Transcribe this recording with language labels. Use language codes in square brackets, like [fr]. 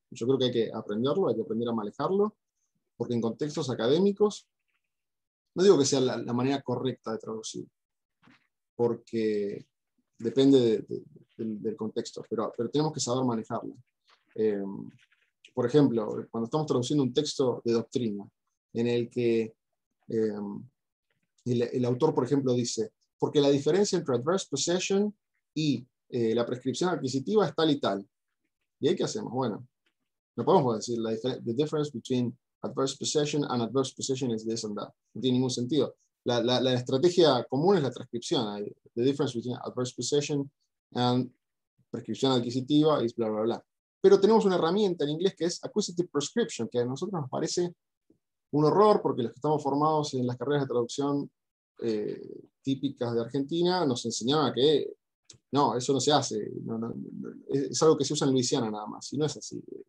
[es] Yo creo que hay que aprenderlo, hay que aprender a manejarlo, porque en contextos académicos, no digo que sea la manera correcta de traducir, porque depende del contexto, pero tenemos que saber manejarlo. Por ejemplo, cuando estamos traduciendo un texto de doctrina, en el que el autor, por ejemplo, dice, porque la diferencia entre adverse possession y la prescripción adquisitiva es tal y tal. ¿Y ahí qué hacemos? Bueno, no podemos decir [en] the difference between adverse possession and adverse possession is this and that. [es] No tiene ningún sentido. La estrategia común es la transcripción. [en] The difference between adverse possession and prescripción adquisitiva is bla, bla, bla. [es] Pero tenemos una herramienta en inglés que es acquisitive prescription, que a nosotros nos parece un horror, porque los que estamos formados en las carreras de traducción típicas de Argentina nos enseñaban a que no, eso no se hace, es algo que se usa en Luisiana nada más, y no es así.